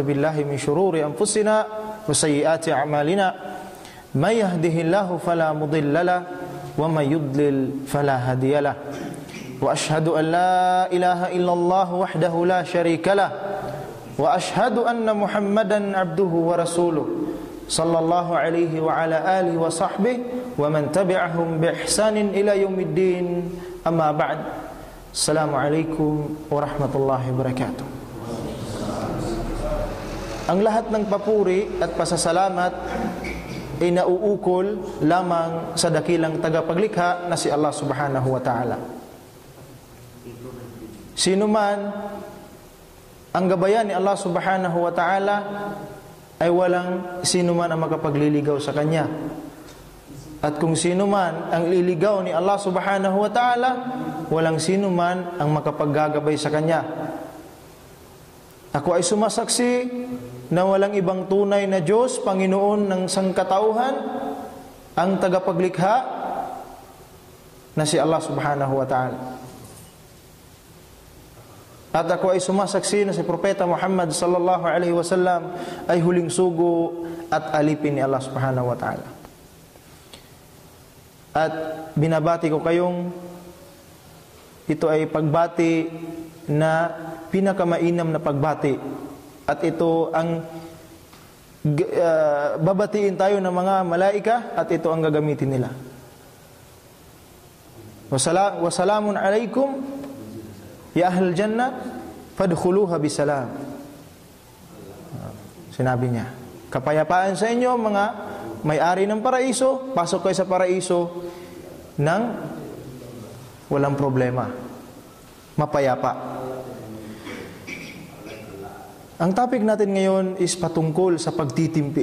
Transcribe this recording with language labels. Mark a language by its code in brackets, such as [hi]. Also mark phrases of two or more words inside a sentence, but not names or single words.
[ar] بالله من شرور أنفسنا وسيئات أعمالنا من يهده الله فلا مضل له ومن يضلل فلا هادي له وأشهد أن لا إله إلا الله وحده لا شريك له وأشهد أن محمدا عبده ورسوله صلى الله عليه وعلى آله وصحبه ومن تبعهم بإحسان إلى يوم الدين أما بعد السلام عليكم ورحمة الله وبركاته. [tl] Ang lahat ng papuri at pasasalamat ay nauukol lamang sa dakilang tagapaglikha na si Allah [ar] سبحانه وتعالى. [tl] Sino man ang gabayan ni Allah [ar] سبحانه وتعالى [tl] ay walang sino man ang makapagliligaw sa kanya. At kung sino man ang liligaw ni Allah [ar] سبحانه وتعالى, [tl] walang sino man ang makapaggagabay sa kanya. Ako ay sumasaksi na walang ibang tunay na Diyos, Panginoon ng sangkatauhan, ang tagapaglikha na si Allah [ar] سبحانه وتعالى. [tl] At ako ay sumasaksi na si Propeta Muhammad [ar] صلى الله عليه وسلم [tl] ay huling sugo at alipin ni Allah [ar] سبحانه وتعالى. [tl] At binabati ko kayong ito ay pagbati na pinakamainam na pagbati. At ito ang babatiin tayo ng mga malaika at ito ang gagamitin nila. [ar] وسلام عليكم يا أهل الجنة فادخلوها بسلام. [tl] Sinabi niya, kapayapaan sa inyo mga may-ari ng paraiso, pasok kayo sa paraiso ng walang problema, mapayapa. Ang topic natin ngayon is patungkol sa pagtitimpi.